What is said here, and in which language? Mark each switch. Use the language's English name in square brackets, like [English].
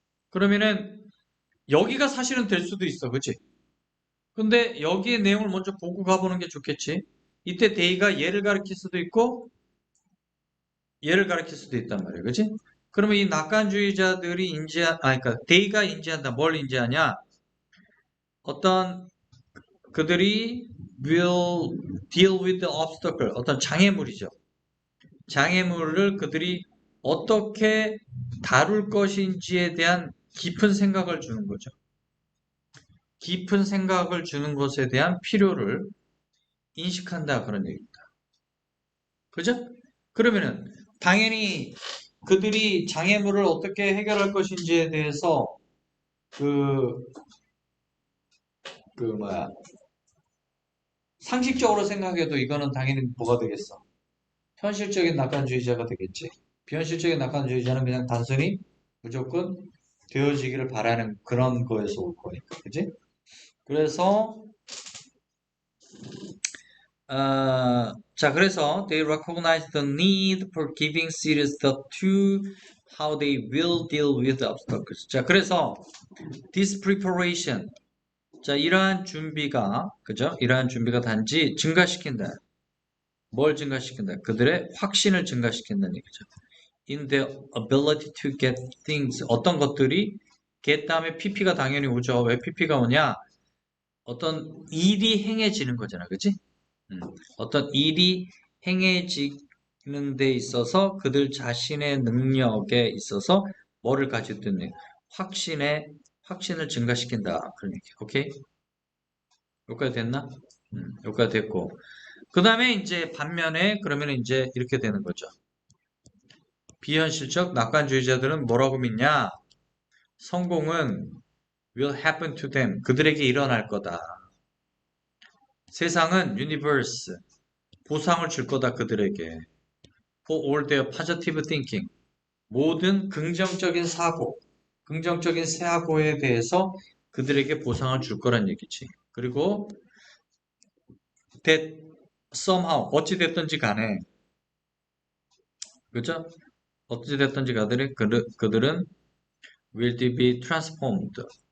[Korean] 그러면은 여기가 사실은 될 수도 있어. 그치? 근데 여기에 내용을 먼저 보고 가보는 게 좋겠지. 이때 데이가 얘를 가리킬 수도 있고 얘를 가리킬 수도 있단 말이에요. 그치? 그러면 이 낙관주의자들이 그러니까 데이가 인지한다. 뭘 인지하냐? 어떤 그들이 [English] will deal with the obstacle. [Korean] 어떤 장애물이죠. 장애물을 그들이 어떻게 다룰 것인지에 대한 깊은 생각을 주는 거죠. 깊은 생각을 주는 것에 대한 필요를 인식한다. 그런 얘기입니다. 그죠? 그러면은 당연히 그들이 장애물을 어떻게 해결할 것인지에 대해서 그, 뭐야, 상식적으로 생각해도 이거는 당연히 뭐가 되겠어? 현실적인 낙관주의자가 되겠지. 비현실적인 낙관주의자는 그냥 단순히 무조건 되어지기를 바라는 그런 거에서 올 거니까. 그지? 그래서, 자, 그래서 [English] they recognize the need for giving serious thought to how they will deal with the obstacles. [Korean] 자, 그래서 [English] this preparation. [Korean] 자, 이러한 준비가, 그죠? 이러한 준비가 단지 증가시킨다. 뭘 증가시킨다? 그들의 확신을 증가시킨다는 얘기죠. [English] In their ability to get things. [Korean] 어떤 것들이 get 다음에 pp가 당연히 오죠. 왜 pp가 오냐? 어떤 일이 행해지는 거잖아. 그치? 어떤 일이 행해지는 데 있어서 그들 자신의 능력에 있어서 뭐를 가지고 있는 확신을 증가시킨다. 그런 얘기. 오케이? 여기까지 됐나? 여기까지 됐고. 그 다음에 이제 반면에 그러면 이제 이렇게 되는 거죠. 비현실적 낙관주의자들은 뭐라고 믿냐? 성공은 [English] will happen to them. [Korean] 그들에게 일어날 거다. 세상은 universe. 보상을 줄 거다 그들에게. [English] For all their positive thinking. [Korean] 모든 긍정적인 사고, 긍정적인 사고에 대해서 그들에게 보상을 줄 거란 얘기지. 그리고 [English] that somehow [Korean] 어찌 됐든지 간에 그죠? 어찌 됐든지 간에 그들은 [English] will be transformed.